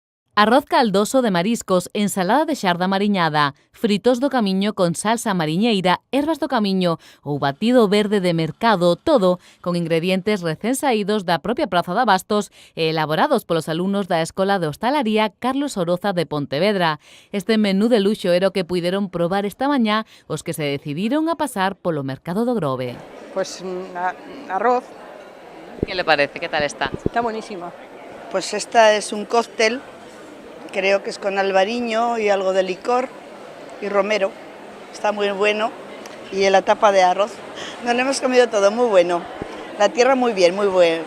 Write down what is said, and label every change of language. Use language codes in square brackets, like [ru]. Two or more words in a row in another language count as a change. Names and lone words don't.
[gl] Arroz caldoso de mariscos, ensalada de xarda mariñada, fritos do camiño con salsa mariñeira, ervas do camiño ou batido verde de mercado, todo con ingredientes recén saídos da propia Praza de Abastos e elaborados polos alumnos da Escola de Hostalaría Carlos Oroza de Pontevedra. Este menú de luxo era o que puideron probar esta mañá os que se decidiron a pasar polo mercado do Grove. [es] Pues arroz. ¿Qué le parece? ¿Qué tal está? Está buenísimo. Pues esta es un cóctel, creo que es con albariño y algo de licor y romero. Está muy bueno. Y la tapa de arroz. Nos lo hemos comido todo, muy bueno. La tierra muy bien, muy buena.